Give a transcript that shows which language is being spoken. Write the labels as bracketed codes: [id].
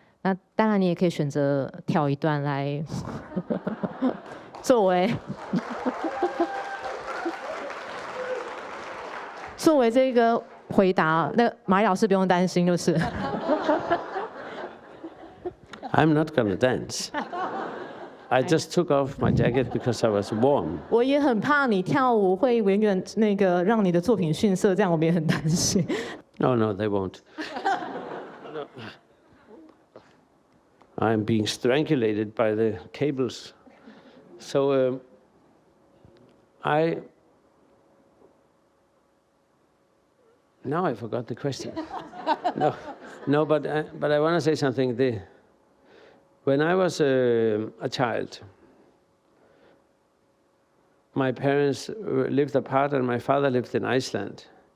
[zh] 那当然你也可以选择跳一段来作为这个回答。那马丽老师不用担心，就是。 [en] I'm not gonna dance. I just took off my jacket because I was warm. [zh] 我也很怕你跳舞会永远那个让你的作品逊色，这样我们也很担心。 [en] No, they won't. No. I'm being strangulated by the cables. So now I forgot the question. No, but I want to say something. When I was a child, my parents lived apart and my father lived in Iceland.